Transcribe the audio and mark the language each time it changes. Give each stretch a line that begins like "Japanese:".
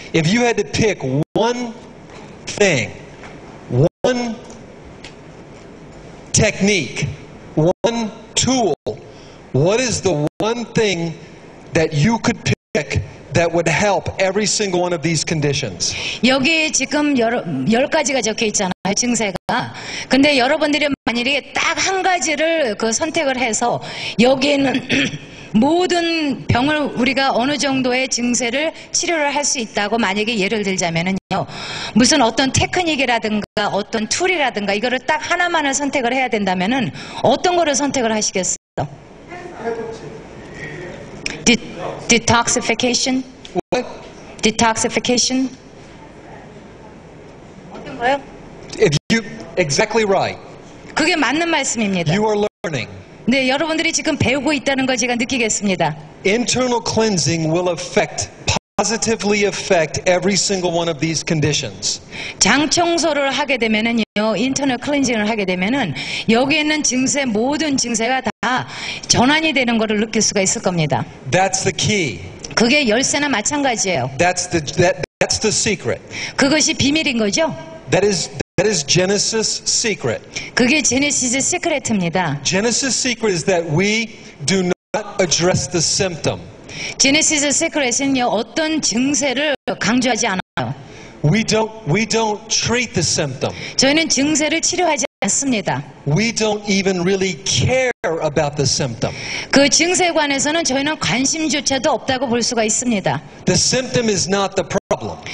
English: If you had to pick one thing, one technique, one tool, what is the one thing that you could pick that would help every single one of these conditions?
Korean: 여기 지금 10가지가 적혀 있잖아요, 증세가. 근데 여러분들이 만일에 딱 한 가지를 선택을 해서 여기에는 모든 병을 우리가 어느 정도의 증세를 치료를 할 수 있다고 만약에 예를 들자면은요, 무슨 어떤 테크닉이라든가 어떤 툴이라든가 이거를 딱 하나만을 선택을 해야 된다면은 어떤 거를 선택을 하시겠어요?
English: Detoxification? What? Detoxification?
Korean: 어떤 거요?
English: Exactly right.
Korean: 그게 맞는 말씀입니다.
English: You are learning.
Korean: 네, 여러분들이 지금 배우고 있다는 걸 제가 느끼겠습니다.
English: Internal cleansing will positively affect every single one of these conditions.
Korean: 장 청소를 하게 되면은요, 인터널 클렌징을 하게 되면은 여기에 있는 증세, 모든 증세가 다 전환이 되는 것을 느낄 수가 있을 겁니다.
English: That's the key.
Korean: 그게 열쇠나 마찬가지예요.
English: That's the secret.
Korean: 그것이 비밀인 거죠.
English: That is Genesis' secret.
Korean: 그게 제네시스 시크릿입니다.
English: Genesis' secret is that we do not address the symptom.
Korean: 제네시스 시크릿은요, 어떤 증세를 강조하지 않아요.
English: We don't treat the symptom.
Korean: 저희는 증세를 치료하지 않습니다.
English: We don't even really care about the symptom.
Korean: 그 증세에 관해서는 저희는 관심조차도 없다고 볼 수가 있습니다.
English: The symptom is not the problem.